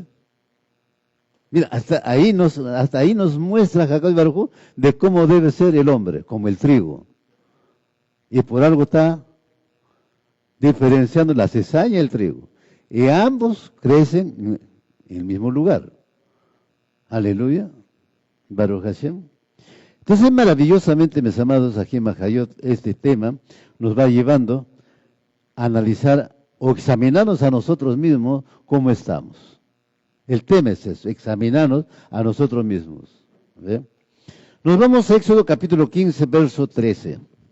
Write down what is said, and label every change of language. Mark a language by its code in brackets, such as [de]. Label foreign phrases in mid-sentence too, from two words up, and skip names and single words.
[es] Mira, hasta ahí nos muestra Jacob [he] ברוך הוא [es] de cómo debe ser el hombre, como el trigo. Y por algo está diferenciando la cizaña y el trigo. Y ambos crecen en el mismo lugar. [he] הללויה. ברוך השם. [es] Entonces, maravillosamente, mis amados, aquí en Mahayot, este tema nos va llevando a analizar o examinarnos a nosotros mismos cómo estamos. El tema es eso, examinarnos a nosotros mismos. ¿Ve? Nos vamos a Éxodo capítulo 15, verso 13.